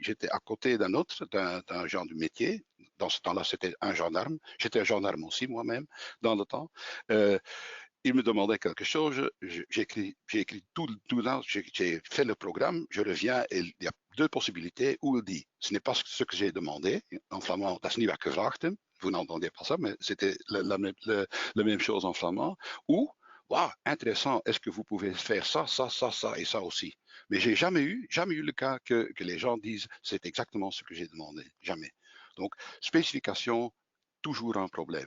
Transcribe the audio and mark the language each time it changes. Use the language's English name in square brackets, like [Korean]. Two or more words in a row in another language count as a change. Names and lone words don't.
[French] J'étais à côté d'un genre de métier. Dans ce temps-là, c'était un gendarme. J'étais un gendarme aussi moi-même dans le temps. Il me demandait quelque chose, j'ai écrit tout là, j'ai fait le programme, je reviens et il y a deux possibilités où il dit, ce n'est pas ce que j'ai demandé, en flamand, [Dutch] dat is niet wat ik gevraagd heb, [French] vous n'entendez pas ça, mais c'était la même chose en flamand, ou, waouh, intéressant, est-ce que vous pouvez faire ça, ça, ça, ça et ça aussi? Mais j'ai jamais eu le cas que les gens disent, c'est exactement ce que j'ai demandé, jamais. Donc, spécification, toujours un problème.